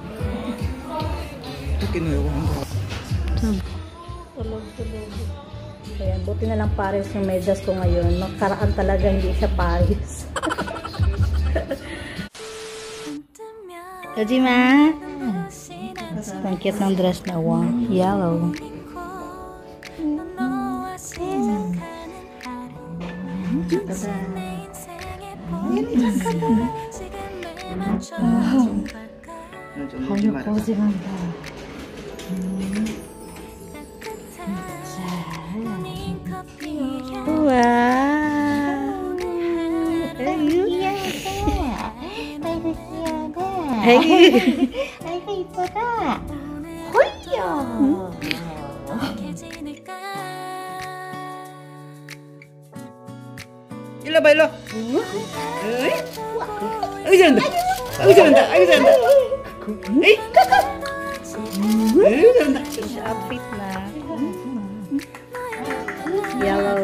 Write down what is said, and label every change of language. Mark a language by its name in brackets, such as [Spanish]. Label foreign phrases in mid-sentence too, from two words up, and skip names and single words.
[Filipino] Tulog. Ayan, buti na lang pares yung medyas ko ngayon. Nakaraan talaga hindi siya pares. [Korean] Kajima! [Filipino] Ang cute ng dress na. Wow. Yellow. [Korean] 포즈간다. 우와. 아이고 이쁘다. 홀려. Bailo, bailo. Ay, 잘한다. Ay, 잘한다. Ay, 잘한다. Ay, kakak. Ay, 잘한다. [Filipino] Outfit na. Yellow.